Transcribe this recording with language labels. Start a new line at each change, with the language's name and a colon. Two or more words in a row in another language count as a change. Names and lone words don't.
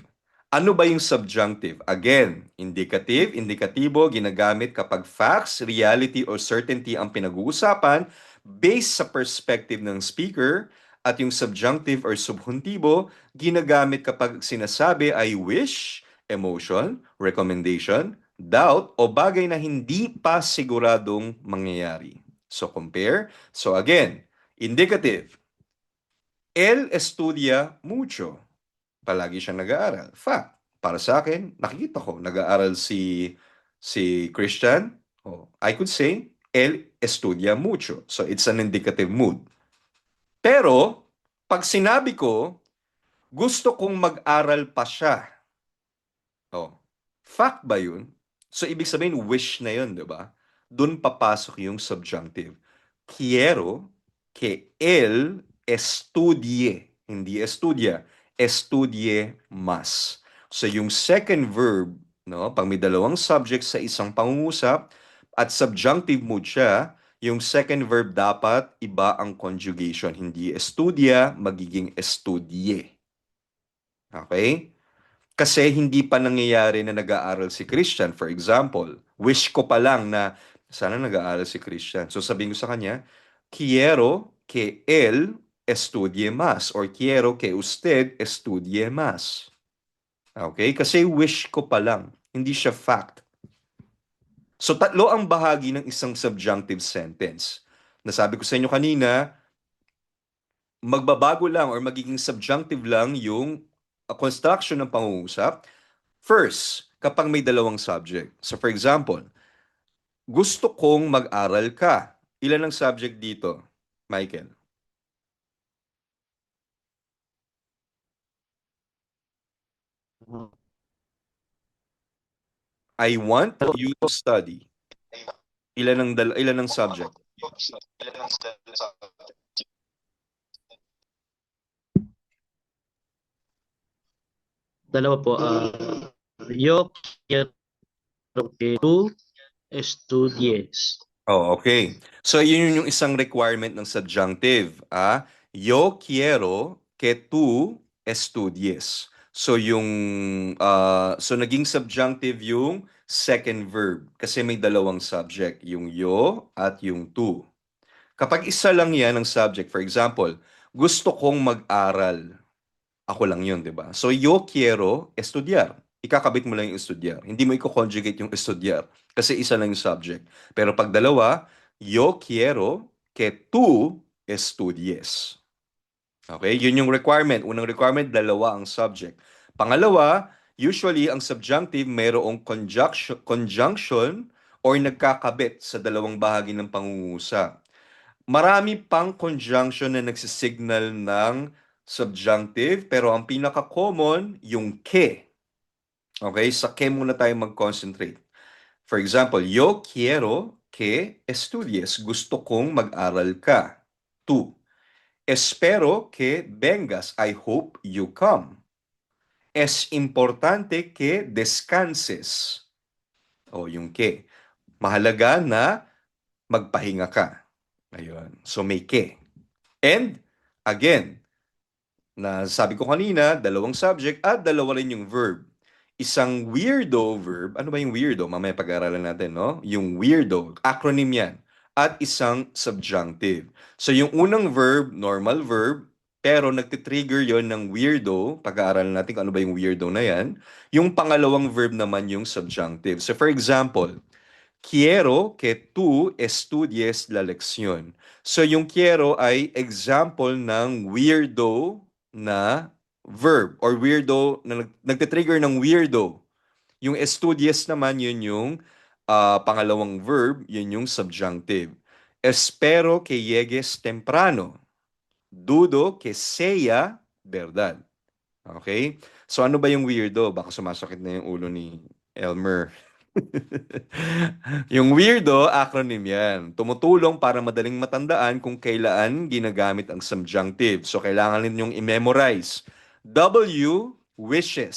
Filipino: Ano ba yung subjunctive? Again, indicative, indikatibo, ginagamit kapag
English: facts, reality, or certainty
Filipino: ang pinag-uusapan based sa perspective ng speaker, at yung subjunctive or subjuntibo, ginagamit kapag sinasabi ay
English: wish, emotion, recommendation, doubt,
Filipino: o bagay na hindi pa siguradong mangyayari.
English: So compare. So again, indicative.
Spanish: Él estudia mucho.
Filipino: Palagi siyang nag-aaral. Fact. Para sa akin, nakikita ko, nag-aaral si Christian.
English: Oh, I could say,
Spanish: él estudia mucho.
English: So it's an indicative mood.
Filipino: Pero, pag sinabi ko, gusto kong mag-aral pa siya. Oh, fact ba yun? So, ibig sabihin, wish na yun, di ba? Doon papasok yung subjunctive.
Spanish: Quiero que él estudie, hindi estudia, estudie más.
Filipino: So, yung
English: second verb,
Filipino: no, pag may dalawang subject sa isang pangungusap at
English: subjunctive mood
Filipino: siya, yung
English: second verb
Filipino: dapat iba ang conjugation. Hindi estudia, magiging estudie. Okay? Kasi hindi pa nangyayari na nag-aaral si Christian.
English: For example,
Filipino: wish ko pa lang na sana nag-aaral si Christian. So sabihin ko sa kanya,
Spanish: quiero que él estudie más or quiero que usted estudie más.
Filipino: Okay? Kasi wish ko pa lang. Hindi siya fact. So tatlo ang bahagi ng isang subjunctive sentence. Nasabi ko sa inyo kanina, magbabago lang or magiging subjunctive lang yung construction ng pangungusap. First, kapag may dalawang subject.
English: So for example,
Filipino: gusto kong mag-aral ka. Ilan ang subject dito, Michael?
English: I want you to study.
Filipino: Ilan ang subject? Dalawa po.
Spanish: Yo quiero que tú estudies.
Filipino: Oh, okay. So yun yung isang requirement ng subjunctive.
Spanish: Yo quiero que tú estudies.
Filipino: So so naging subjunctive yung
English: second verb
Filipino: kasi may dalawang subject, yung yo at yung tú. Kapag isa lang yan ang subject,
English: for example,
Filipino: gusto kong mag-aral. Ako lang yun, di ba? So,
Spanish: yo quiero estudiar.
Filipino: Ikakabit mo lang yung estudiar. Hindi mo i-conjugate yung estudiar kasi isa lang yung subject. Pero pag dalawa,
Spanish: yo quiero que tú estudies.
Filipino: Okay? Yun yung requirement. Unang requirement, dalawa ang subject. Pangalawa, usually ang subjunctive mayroong conjunction or nagkakabit sa dalawang bahagi ng pangungusap. Marami pang conjunction na nagsisignal ng subjunctive, pero ang pinaka-common, yung que. Okay? Sa que muna tayo mag-concentrate.
English: For example,
Spanish: yo quiero que estudies.
Filipino: Gusto kong mag-aral ka.
Spanish: Tú. Espero que vengas.
English: I hope you come.
Spanish: Es importante que descanses.
Filipino: O yung que. Mahalaga na magpahinga ka. Ayun. So may que.
English: And, again,
Filipino: na sabi ko kanina, dalawang subject at dalawa rin yung verb. Isang
English: weirdo verb,
Filipino: ano ba yung weirdo? Mamaya pag-aaralan natin, no? Yung weirdo, acronym yan. At isang subjunctive. So yung unang verb,
English: normal verb,
Filipino: pero nagtitrigger yon ng weirdo, pag-aaralan natin kung ano ba yung weirdo na yan. Yung pangalawang verb naman yung subjunctive.
English: So for example,
Spanish: quiero que tú estudies la lección.
Filipino: So yung quiero ay example ng weirdo na verb or weirdo na nagtitrigger ng weirdo. Yung estudies naman yun yung pangalawang verb, yun yung subjunctive.
Spanish: Espero que llegues temprano. Dudo que sea verdad. Okay?
Filipino: So ano ba yung weirdo? Baka sumasakit na yung ulo ni Elmer. Yung weirdo, acronym yan. Tumutulong para madaling matandaan kung kailan ginagamit ang subjunctive. So, kailangan ninyong i-memorize. W, wishes.